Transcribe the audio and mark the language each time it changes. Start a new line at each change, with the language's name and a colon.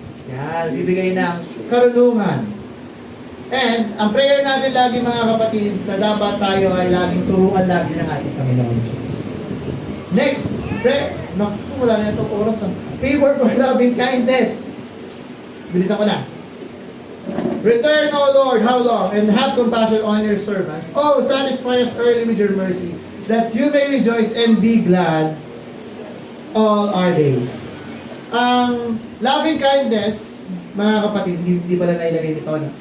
Filipino: Yan, bibigay ng karunungan. And ang prayer natin lagi mga kapatid, na dapat tayo ay laging turuan lagi ng ating Panginoon Diyos.
English: Next, pray.
Filipino: Naku, wala na itong oras.
English: Favor for loving kindness.
Filipino: Bilisan ko na.
English: Return, O Lord, how long, and have compassion on your servants. Oh, satisfy us early with your mercy, that you may rejoice and be glad all our days.
Filipino: Ang loving kindness, mga kapatid, hindi pala nailagay dito.